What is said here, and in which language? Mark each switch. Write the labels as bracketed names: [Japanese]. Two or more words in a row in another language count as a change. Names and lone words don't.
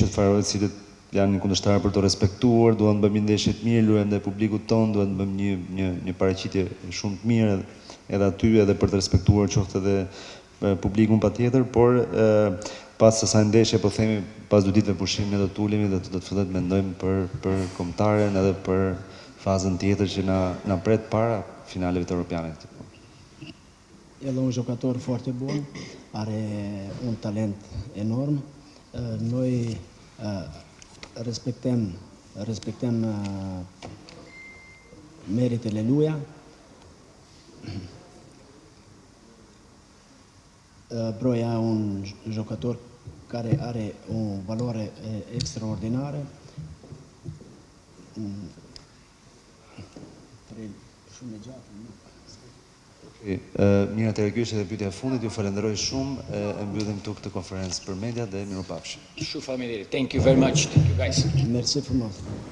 [Albanian] Ishuj Faroe, të cilët janë një kundërshtar për të respektuar, duan të bëjmë ndeshje të mirë, luajmë ndaj publikut ton, duan të bëjmë një paraqitje shumë të mirë edhe aty edhe për të respektuar qoftë edhe publikun patjetër, por pas asaj ndeshje po themi pas 2 ditëve pushim ne do të ulemi dhe do të fillojmë të mendojmë për kombëtaren edhe për fazën tjetër që na pret para finaleve të Europianit. [Portuguese] Ele é um jogador forte e bom, [Romanian] are un talent enorm. Noi respectăm meritele lui. Broja [Italian] è un giocatore [Romanian] care are o valoare extraordinară. [Albanian] Mirë, atëherë ky është edhe pyetja e fundit. Ju falenderoj shumë. E mbyllim këtu këtë konferencë për media dhe mirupafshim. Shumë faleminderit. [English] Thank you very much. Thank you guys. [Romanian] Merci frumos.